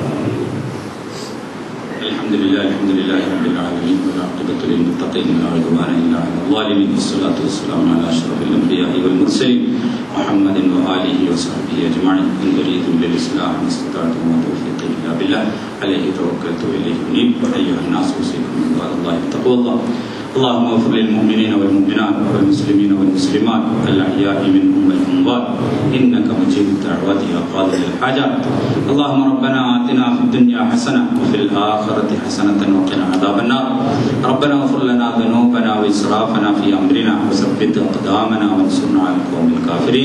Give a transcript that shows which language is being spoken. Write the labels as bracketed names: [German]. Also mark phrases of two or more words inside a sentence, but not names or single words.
[Arabic] الحمد لله رب العالمين والعاقبة للمتقين ولا عدوان إلا على الظالمين والصلاة والسلام على أشرف الأنبياء والمرسلين محمد وآله وصحبه أجمعين. إن أريد للإصلاح ما استطعت وتوفيقي إلا بالله عليه توكلت وإليه أنيب. أيها الناس أوصيكم بالله تقوى الله. اللهم اغفر للمؤمنين والمؤمنات والمسلمين والمسلمات الأحياء منهم والأموات إنك مجيب الدعوات يا قاضي الحاجات. اللهم ربنا آتنا في الدنيا حسنة وفي الآخرة حسنة وقنا عذاب النار. ربنا اغفر لنا ذنوبنا وإسرافنا في أمرنا وثبت أقدامنا وانصرنا على القوم الكافرين.